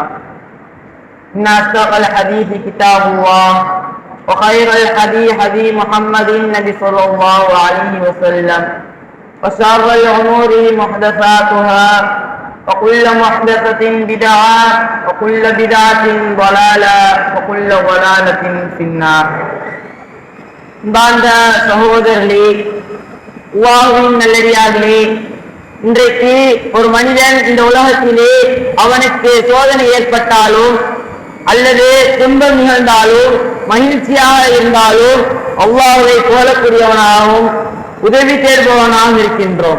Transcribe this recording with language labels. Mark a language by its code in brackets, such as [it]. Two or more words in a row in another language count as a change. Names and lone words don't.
[ar] إن أصدق الحديث كتاب الله وخير الحديث حديث محمد النبي صلى الله عليه وسلم وشر الأمور محدثاتها وكل محدثة بدعة وكل بدعة ضلالة وكل ضلالة في النار. [ta] பாந்த சகோதரர்களே, அல்லாஹ்வின் நல்லடியார்களே, இன்றைக்கு ஒரு மனிதன் இந்த உலகத்திலே அவனுக்கு சோதனை ஏற்பட்டாலும் அல்லது துன்பம் நிகழ்ந்தாலும் மகிழ்ச்சியாக இருந்தாலும் அல்லாஹ்வை கோலக்கூடியவனாகவும் உதவி தேடுபவனாகவும் இருக்கின்றோம்.